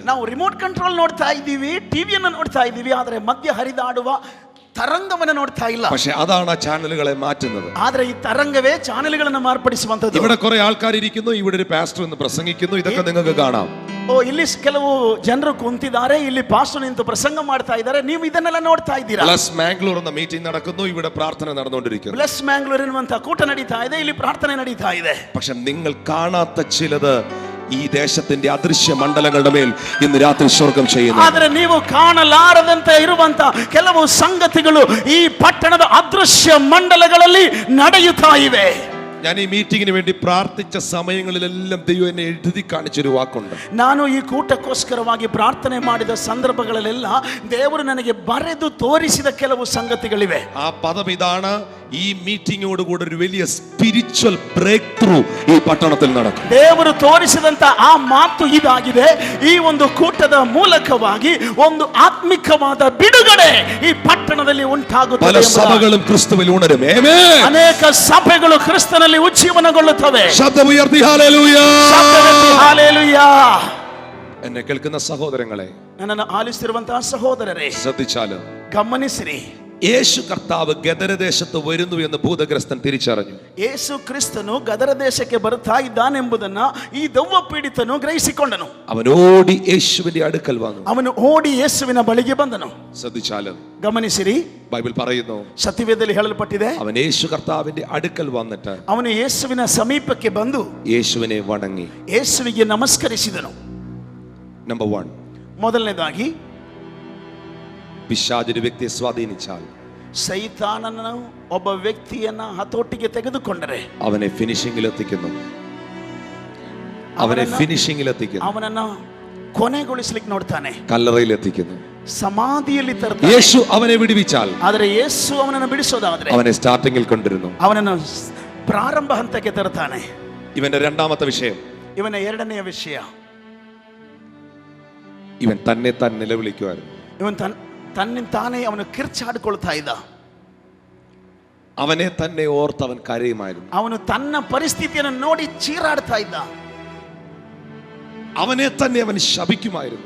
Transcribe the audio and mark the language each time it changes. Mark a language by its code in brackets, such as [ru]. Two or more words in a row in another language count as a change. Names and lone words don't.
[kn] ನಾವು [en] remote control [kn] ನೋಡ್ತಾ ಇದ್ದೀವಿ, ಟಿವಿಯನ್ನು ನೋಡ್ತಾ ಇದ್ದೀವಿ, ಆದರೆ ಮಧ್ಯ ಹರಿದಾಡುವ ತರಂಗವನ್ನು ನೋಡ್ತಾ ಇಲ್ಲ. [ml] പക്ഷെ അതാണ് ആ ചാനലുകളെ മാറ്റുന്നത്. [kn] ಆದ್ರೆ ಈ ತರಂಗವೇ ಚಾನೆಲ್ಗಳನ್ನು ಮಾರ್ಪಡಿಸುವಂತದ್ದು. [ml] ഇവിടെ കുറെ ആൾക്കാർ ഇരിക്കുന്നു, ഇവിടെ ഒരു പാസ്റ്റർ എന്ന് പ്രസംഗിക്കുന്നു, ഇതൊക്കെ നിങ്ങൾക്ക് കാണാം. [kn] ಓ, ಇಲ್ಲಿ ಕೆಲವು ಜನರು ಕುಂತಿದ್ದಾರೆ, ಇಲ್ಲಿ ಪಾಸ್ಟರ್ ನಿಂತು ಪ್ರಸಂಗ ಮಾಡ್ತಾ ಇದ್ದಾರೆ, ನೀವು ಇದನ್ನೆಲ್ಲ ನೋಡ್ತಾ ಇದ್ದೀರಾ. [ml] പ്ലസ് മാംഗ്ലൂർ എന്ന മീറ്റിംഗ് നടക്കുന്നു, ഇവിടെ പ്രാർത്ഥന നടന്നുകൊണ്ടിരിക്കുന്നു. [kn] ಪ್ಲಸ್ ಮ್ಯಾಂಗ್ಳೂರ್ ಎನ್ನುವಂತ ಕೂಟ ನಡೀತಾ ಇದೆ, ಇಲ್ಲಿ ಪ್ರಾರ್ಥನೆ ನಡೀತಾ ಇದೆ. [ml] പക്ഷെ നിങ്ങൾ കാണാത്ത ചിലത് ഈ ദേശത്തിന്റെ അദൃശ്യ മണ്ഡലങ്ങളുടെ മേൽ ഇന്ന് രാത്രി സ്വർഗം ചെയ്യുന്നു. [kn] ಆದ್ರೆ ನೀವು ಕಾಣಲಾರದಂತೆ ಇರುವಂತ ಕೆಲವು ಸಂಗತಿಗಳು ಈ ಪಟ್ಟಣದ ಅದೃಶ್ಯ ಮಂಡಲಗಳಲ್ಲಿ ನಡೆಯುತ್ತಾ ಇವೆ. [ml] ഞാൻ ഈ മീറ്റിംഗിന് വേണ്ടി പ്രാർത്ഥിച്ച സമയങ്ങളിലെല്ലാം ദൈവം എന്നെ എഴുതി കാണിച്ചൊരു വാക്കുണ്ട്. [kn] ನಾನು ಈ ಕೂಟಕ್ಕೋಸ್ಕರವಾಗಿ ಪ್ರಾರ್ಥನೆ ಮಾಡಿದ ಸಂದರ್ಭಗಳಲ್ಲೆಲ್ಲ ದೇವರು ನನಗೆ ಬರೆದು ತೋರಿಸಿದ ಕೆಲವು ಸಂಗತಿಗಳಿವೆ. [ml] ആ പദം ഇതാണ്, ഈ മീറ്റിംഗോടുകൂടി ഒരു വലിയ [en] spiritual break through [ml] ഈ പട്ടണത്തിൽ നടക്കും. [kn] ದೇವರು ತೋರಿಸಿದಂತ ಆ ಮಾತು ಇದಾಗಿದೆ. ಈ ಒಂದು ಕೂಟದ ಮೂಲಕವಾಗಿ ಒಂದು ಆತ್ಮಿಕವಾದ ಬಿಡುಗಡೆ ಈ ಪಟ್ಟಣದಲ್ಲಿ ಉಂಟಾಗುತ್ತದೆ. [ml] പല സഭകളും ക്രിസ്തുവിൽ ഉണരും. ആമേൻ. [kn] ಅನೇಕ ಸಭೆಗಳು ಕ್ರಿಸ್ತನಲ್ಲಿ ಉಜ್ಜೀವನಗೊಳ್ಳುತ್ತವೆ. [ml] ശബ്ദമുയർത്തി ഹല്ലേലൂയ. [kn] ಶಬ್ದವೆತ್ತಿ ಹಲ್ಲೆಲೂಯಾ. [ml] എന്നെ കേൾക്കുന്ന സഹോദരങ്ങളെ, [kn] ನನ್ನನ್ನು ಆಲಿಸುತ್ತಿರುವಂತಹ ಸಹೋದರರೇ, [ml] ശ്രദ്ധിച്ചാലും [kn] ಗಮನಿಸಿರಿ. [ml] യേശു കർത്താവ് ഗദരദേശത്ത് വരുന്നു എന്ന് ഭൂതഗ്രസ്തൻ തിരിച്ചറിഞ്ഞു. [kn] ಯೇಸು ಕ್ರಿಸ್ತನು ಗದರ ದೇಶಕ್ಕೆ ಬರ್ತಾ ಇದ್ದಾನೆಂಬುದನ್ನ ಈ ದೆವ್ವ ಪೀಡಿತನು ಗ್ರಹಿಸಿಕೊಂಡನು. [ml] അവൻ ഓടി യേശുവിന്റെ അടുക്കൽ വന്നു. [kn] ಅವನು ಓಡಿ ಯೇಸುವಿನ ಬಳಿಗೆ ಬಂದನು. [ml] ശ്രദ്ധിച്ചാലും [kn] ಗಮನಿಸಿರಿ, [ml] ബൈബിൾ പറയുന്നു, [kn] ಸತ್ಯವೇದದಲ್ಲಿ ಹೇಳಲ್ಪಟ್ಟಿದೆ, [ml] അവൻ യേശു കർത്താവിന്റെ അടുക്കൽ വന്നിട്ട് [kn] ಅವನು ಯೇಸುವಿನ ಸಮೀಪಕ್ಕೆ ಬಂದು [ml] യേശുവിനെ വണങ്ങി. [kn] ಯೇಸುವಿಗೆ ನಮಸ್ಕರಿಸಿದನು. [ml] നമ്പർ 1, [kn] ಮೊದಲನೇದಾಗಿ [ml] പിശാചൊരു വ്യക്തിയെ സ്വാധീനിച്ചാൽ, [kn] ಸೈತಾನನು ಒಬ್ಬ ವ್ಯಕ್ತಿಯನ್ನ ಹತೋಟಿಗೆ ತೆಗೆದುಕೊಂಡರೆ [ml] അവനെ ഫിനിഷിംഗിൽ എത്തിക്കുന്നു. അവനെ ഫിനിഷിംഗിൽ എത്തിക്കുന്നു. [kn] ಅವನನ್ನ ಕೊನೆಗೊಳಿಸಲಿಕ್ಕೆ ನೋಡ್ತಾನೆ, [ml] കല്ലറയിൽ എത്തിക്കുന്നു. [kn] ಸಮಾಧಿಯಲ್ಲಿ ತರ್ತಾನೆ. [ml] യേശു അവനെ വിടുവിച്ചാൽ, [kn] ಆದರೆ ಯೇಸು ಅವನನ್ನು ಬಿಡಿಸೋದಾದ್ರೆ [ml] അവനെ സ്റ്റാർട്ടിംഗിൽ കൊണ്ടിരുന്നു. [kn] ಅವನನ್ನು ಪ್ರಾರಂಭ ಹಂತಕ್ಕೆ ತರ್ತಾನೆ. [ml] ഇവന്റെ രണ്ടാമത്തെ വിഷയം, [kn] ಇವನ ಎರಡನೆಯ ವಿಷಯ, [ml] ഇവൻ തന്നെ താൻ നിലവിളിക്കുമായിരുന്നു. [kn] ಇವನ್ ತನ್ನಿಂತಾನೇ ಅವನು ಕಿರ್ಚಾಡಿಕೊಳ್ತಾ ಇದ್ದ. [ml] അവനെ തന്നെ ഓർത്ത് അവൻ കരയുമായിരുന്നു. [kn] ಅವನು ತನ್ನ ಪರಿಸ್ಥಿತಿಯನ್ನು ನೋಡಿ ಚೀರಾಡ್ತಾ ಇದ್ದ. [ml] അവനെ തന്നെ അവൻ ശപിക്കുമായിരുന്നു.